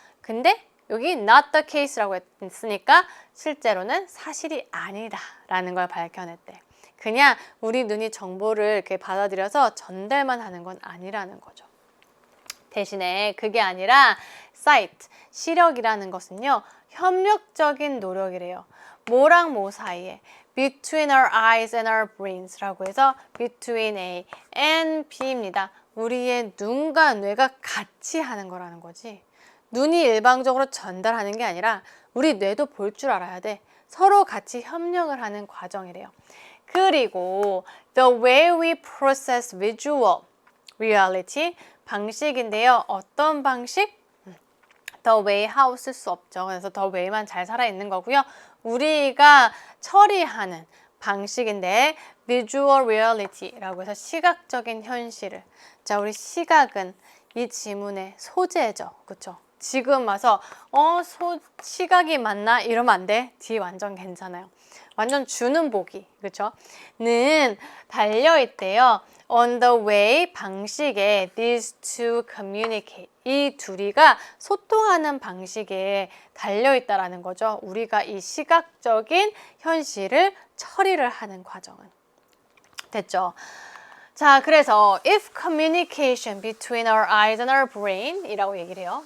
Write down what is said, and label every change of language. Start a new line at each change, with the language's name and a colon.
Korean: 근데 여기
English: not the case
Korean: 라고 했으니까 실제로는 사실이 아니다 라는 걸 밝혀냈대. 그냥 우리 눈이 정보를 이렇게 받아들여서 전달만 하는 건 아니라는 거죠. 대신에 그게 아니라 sight, 시력이라는 것은요 협력적인 노력이래요. 뭐랑 뭐 사이에
English: between our eyes and our brains
Korean: 라고 해서 between A and B입니다. 우리의 눈과 뇌가 같이 하는 거라는 거지. 눈이 일방적으로 전달하는 게 아니라 우리 뇌도 볼 줄 알아야 돼. 서로 같이 협력을 하는 과정이래요.
English: 그리고 the way we process visual reality
Korean: 방식인데요. 어떤 방식? the way how 쓸 수 없죠. 그래서 the way만 잘 살아있는 거고요. 우리가 처리하는 방식인데 visual reality라고 해서 시각적인 현실을. 자, 우리 시각은 이 지문의 소재죠. 그렇죠? 지금 와서 시각이 맞나? 이러면 안 돼. 뒤 완전 괜찮아요. 완전 주는 보기. 그렇죠? 는 달려있대요.
English: On the way
Korean: 방식에
English: these two communicate.
Korean: 이 둘이가 소통하는 방식에 달려있다라는 거죠. 우리가 이 시각적인 현실을 처리를 하는 과정은. 됐죠?
English: 자, 그래서 if communication between our eyes and our brain
Korean: 이라고 얘기를 해요.